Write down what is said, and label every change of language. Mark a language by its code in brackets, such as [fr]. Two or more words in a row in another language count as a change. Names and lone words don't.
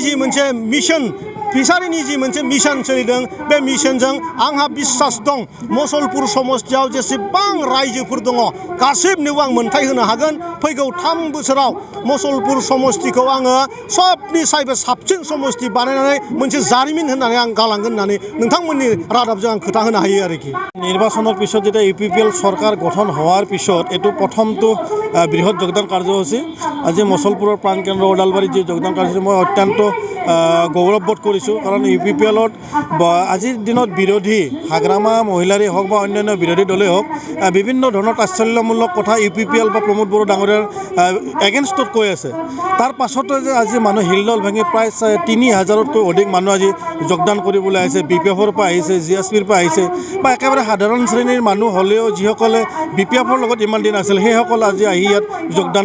[brx] जि मोनसे मिशन फिसारिनि जि मोनसे मिशन सोलिदों बे मिशनजों आंहा बिश्वास दं मुसलपुर समस्तियाव जेसेबां रायजोफोर दङ गासिबनोबो आं मोनथाय होनो हागोन फैगौ 3 बोसोराव मुसलपुर समस्तिखौ आङो सबनिसायबो साबसिन समस्ति बानायनानै मोनसे जारिमिन होननानै आं गालांगोन होननानै नोंथांमोननि रादाबजों आं खोथा होनो हायो आरोखि [as] নিৰ্বাচনৰ পিছত যেতিয়া ইউপিপিএল চৰকাৰ গঠন হোৱাৰ পিছত এইটো প্ৰথমটো বৃহৎ যোগদান কাৰ্যসূচী আজি মুছলপুৰৰ প্ৰাণকেন্দ্ৰ ওদালবাৰীত যি যোগদান কাৰ্যসূচী মই অত্যন্ত গৌৰৱবোধ কৰিছোঁ কাৰণ ইউপিপিএলত আজিৰ দিনত বিৰোধী হাগ্ৰামা মহিলাৰে হওক বা অন্যান্য বিৰোধী দলেই হওক বিভিন্ন ধৰণৰ তাচ্ছল্যমূলক কথা ইউপিপিএল বা প্ৰমোদ বড়ো ডাঙৰীয়াৰ এগেইনষ্টত কৈ আছে তাৰ পাছতে যে আজি মানুহ হিলদল ভাঙি প্ৰায় 3000তকৈ অধিক মানুহ আজি যোগদান কৰিবলৈ আহিছে বিপিএফৰ পৰা আহিছে জিএছপিৰ পৰা আহিছে বা একেবাৰে সাধাৰণ শ্ৰেণীৰ মানুহ হ'লেও যিসকলে বিপিএফৰ লগত ইমান দিন আছিল সেইসকল আজি আহি ইয়াত যোগদান